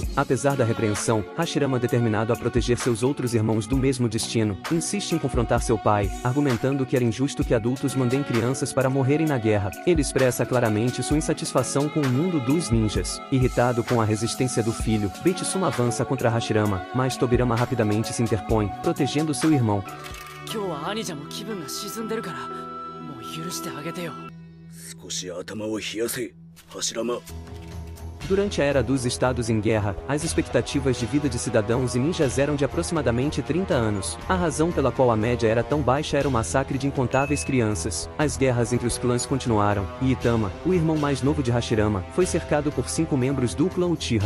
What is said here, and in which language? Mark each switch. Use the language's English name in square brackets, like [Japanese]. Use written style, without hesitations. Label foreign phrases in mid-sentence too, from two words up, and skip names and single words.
[Portuguese] Apesar da repreensão, Hashirama, determinado a proteger seus outros irmãos do mesmo destino, insiste em confrontar seu pai, argumentando que era injusto que adultos mandem crianças para morrerem na guerra. Ele expressa claramente sua insatisfação com o mundo dos ninjas. Irritado com a resistência do filho, Beitsuma avança contra Hashirama, mas Tobirama rapidamente se interpõe, protegendo seu irmão. [Japanese] 少し頭を冷やせ、柱間。 [Portuguese] Durante a Era dos Estados em Guerra, as expectativas de vida de cidadãos e ninjas eram de aproximadamente 30 anos. A razão pela qual a média era tão baixa era o massacre de incontáveis crianças. As guerras entre os clãs continuaram, e Itama, o irmão mais novo de Hashirama, foi cercado por 5 membros do clã Uchiha.